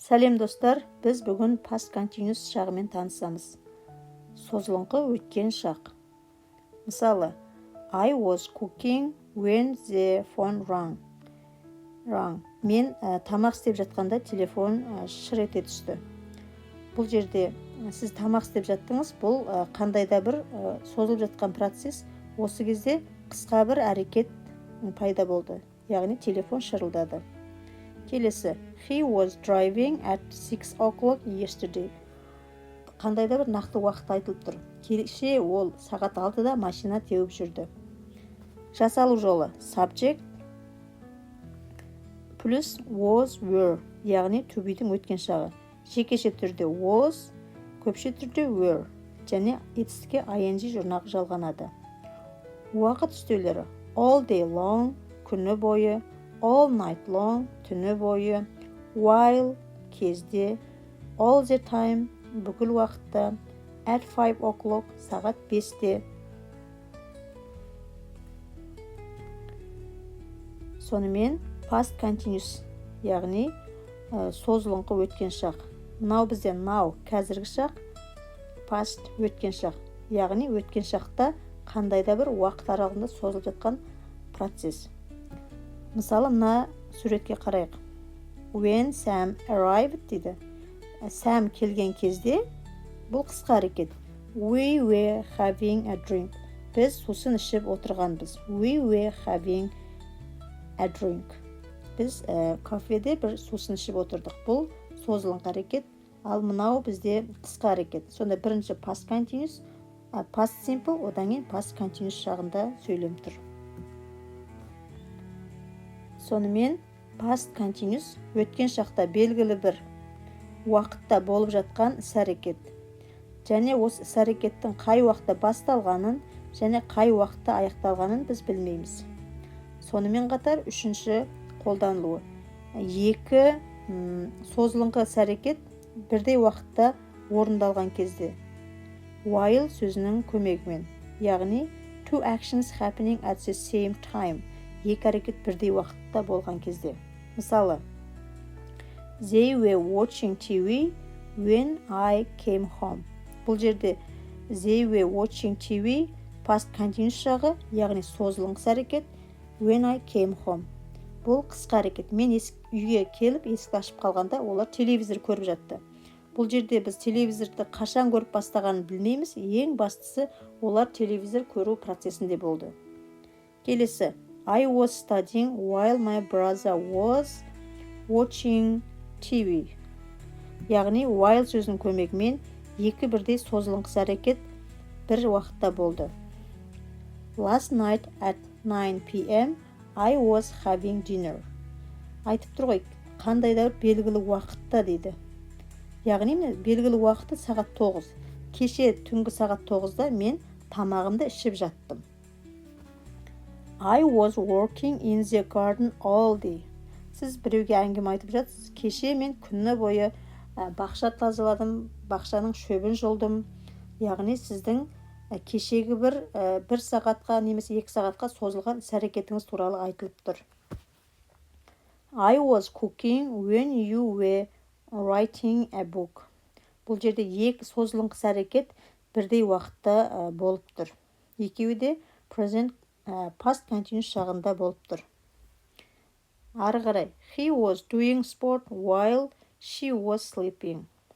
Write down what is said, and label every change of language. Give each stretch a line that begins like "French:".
Kazakh: Сәлем достар, біз бүгін past continuous шағымен танысамыз. Созылыңқы өткен шақ. Мысалы,
English: I was cooking when the phone rang.
Kazakh: Мен тамақ істеп жатқанда телефон шыр ете түсті. Бұл жерде сіз тамақ істеп жаттыңыз, бұл қандай да бір созылып жатқан процесс, осы кезде қысқа бір әрекет пайда болды. Яғни телефон шырылдады. Келесі,
English: he was driving at 6 o'clock yesterday.
Kazakh: Қандай да бір нақты уақыт айтылып тұр. Кеше ол сағат 6-да машина теуіп жүрді. Жасалу жолы subject плюс was, were, яғни to be'дің өткен шағы. Жекеше түрде was, көпше түрде were, және етістікке ing жұрнағы жалғанады. Уақыт үстеулері
English: all day long,
Kazakh: күні бойы,
English: all night long,
Kazakh: түні бойы, while, кезде,
English: all the time,
Kazakh: бүкіл уақытта,
English: at 5 o'clock,
Kazakh: сағат 5-те. Сонымен past continuous, яғни созылыңқы өткен шақ. Мынау бізде now, қазіргі шақ, past өткен шақ. Яғни өткен шақта қандай да бір уақыт аралығында созылып жатқан процесс. Мысалы, мына суретке қарайық.
English: When Sam arrived
Kazakh: дейді. Sam келген кезде, бұл қысқа әрекет.
English: We were having a drink.
Kazakh: Біз сусын ішіп отырғанбыз.
English: We were having a drink.
Kazakh: Біз кафеде бір сусын ішіп отырдық. Бұл созылыңқы әрекет, ал мынау бізде қысқа әрекет. Сонда бірінші past continuous, past simple, одан кейін past continuous жағында сөйлем тұр. Сонымен past continuous өткен шақта белгілі бір уақытта болып жатқан іс-әрекет. Және осы іс-әрекеттің қай уақытта басталғанын және қай уақытта аяқталғанын біз білмейміз. Сонымен қатар үшінші қолданылуы. Екі созылыңқы іс-әрекет бірдей уақытта орындалған кезде. While сөзінің көмегімен. Яғни
English: two actions happening at the same time.
Kazakh: Екі әрекет бірдей уақытта болған кезде. Мысалы,
English: they were watching TV when I came home.
Kazakh: Бұл жерде
English: they were watching TV past continuous жағы,
Kazakh: яғни созылыңқы әрекет
English: when I came home.
Kazakh: Бұл қысқа әрекет. Мен үйге келіп есікті ашып қалғанда олар телевизор көріп жатты. Бұл жерде біз телевизорды қашан көріп бастағанын білмейміз. Ең бастысы олар телевизор көру процесінде болды. Келесі,
English: I was studying while my brother was watching TV.
Kazakh: Яғни while сөзінің көмегімен екі бірдей созылыңқы әрекет бір уақытта болды.
English: Last night at 9 p.m. I was having dinner.
Kazakh: Айтып тұр ғой, қандай да белгілі уақытта дейді. Яғни белгілі уақыты сағат 9. Кеше түнгі сағат 9-да мен тамағымды ішіп жаттым.
English: I was working in the garden all day.
Kazakh: Сіз біреуге әңгіме айтып жатсыз. Кеше мен күні бойы бақша тазаладым, бақшаның шөбін жұлдым. Яғни сіздің кешегі бір сағатқа немесе 2 сағатқа созылған іс-әрекетіңіз туралы айтылып тұр.
English: I was cooking when you were writing a book.
Kazakh: Бұл жерде екі созылыңқы әрекет бірдей уақытта болып тұр. Екеуі де present past continuous жағында болып тұр. Ары қарай,
English: he was doing sport while she was sleeping.